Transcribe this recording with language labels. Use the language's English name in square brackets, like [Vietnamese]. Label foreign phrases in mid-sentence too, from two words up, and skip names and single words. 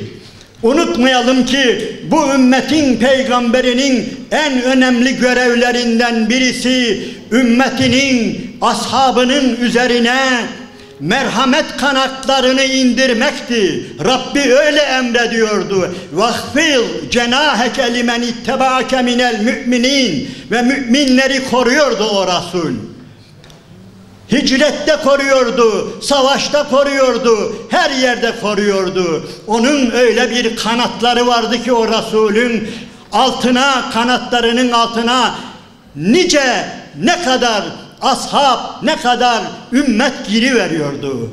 [Turkish] Unutmayalım ki bu ümmetin peygamberinin en önemli görevlerinden birisi ümmetinin, ashabının üzerine merhamet kanatlarını indirmekti. Rabbi öyle emrediyordu. [Arabic] وَخْفِضْ جَنَاهَكَ لِمَنِ اتَّبَعَكَ مِنَ الْمُؤْمِنِينَ [Turkish] ve müminleri koruyordu o Resul. Hicrette koruyordu, savaşta koruyordu, her yerde koruyordu. Onun öyle bir kanatları vardı ki o Resulün altına, kanatlarının altına nice, ne kadar ashab, ne kadar ümmet giriveriyordu.